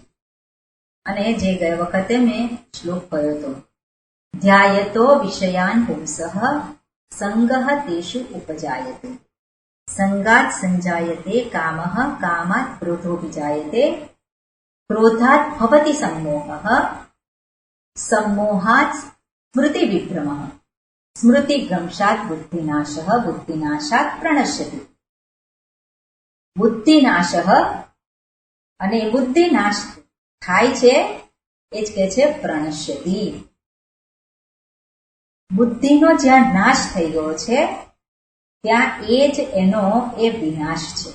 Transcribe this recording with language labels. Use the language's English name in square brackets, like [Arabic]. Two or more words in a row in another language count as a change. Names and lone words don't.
[Gujarati] અને જે ગયા વખતે મેં શ્લોક કહ્યો હતો, [Sanskrit] ध्यायतो विषयान पुंसः संगः तेषु उपजायते, संगात संजायते कामः, कामात क्रोधो विजायते, क्रोधात भवति सम्मोहः, सम्मोहात् स्मृति विभ्रमः, स्मृति भ्रंशात् बुद्धिनाशः, बुद्धिनाशात् प्रणश्यति. [Gujarati] બુદ્ધિનાશઃ, અને બુદ્ધિનાશ થાય છે એ જ કહે છે પ્રણશ્યતિ. બુદ્ધિનો જ્યાં નાશ થઈ ગયો છે ત્યાં એ જ એનો એ વિનાશ છે.